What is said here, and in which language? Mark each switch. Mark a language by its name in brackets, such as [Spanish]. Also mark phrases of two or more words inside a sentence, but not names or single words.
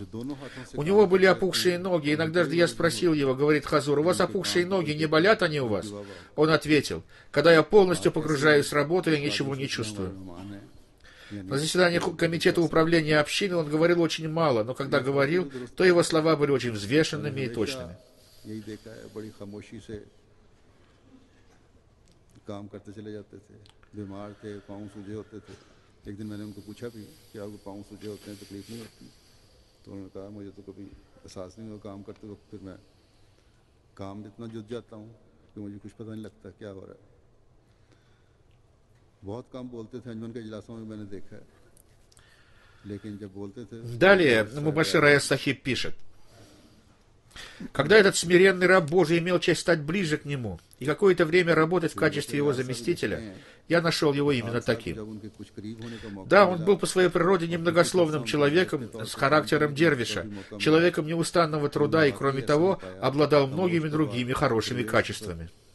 [Russian] У него были опухшие ноги. Иногда же я спросил его, говорит Хазур, у вас опухшие ноги, не болят они у вас? Он ответил, когда я полностью погружаюсь в работу, я ничего не чувствую. На заседании комитета управления общины он говорил очень мало, но когда говорил, то его слова были очень взвешенными и точными. [Urdu] کام کرتے چلے جاتے تھے، بیمار تھے، پاؤں سوجے ہوتے تھے. ایک دن میں نے ان کو پوچھا بھی کہ آپ کو پاؤں سوجے ہوتے ہیں، تکلیف نہیں ہوتی? تو انہوں نے کہا مجھے تو کبھی احساس نہیں ہوا کام کرتے وقت، پھر میں کام میں اتنا جٹ جاتا ہوں کہ مجھے کچھ پتا نہیں لگتا کیا ہو رہا ہے. بہت کام بولتے تھے، انجمن کے اجلاسوں میں میں نے دیکھا ہے، لیکن جب بولتے تھے. [Russian] Далее Мубашшир Аяз Сахиб пишет: когда этот смиренный раб Божий имел честь стать ближе к нему и какое-то время работать в качестве его заместителя, я нашел его именно таким. Да, он был по своей природе немногословным человеком с характером дервиша, человеком неустанного труда и, кроме того, обладал многими другими хорошими качествами.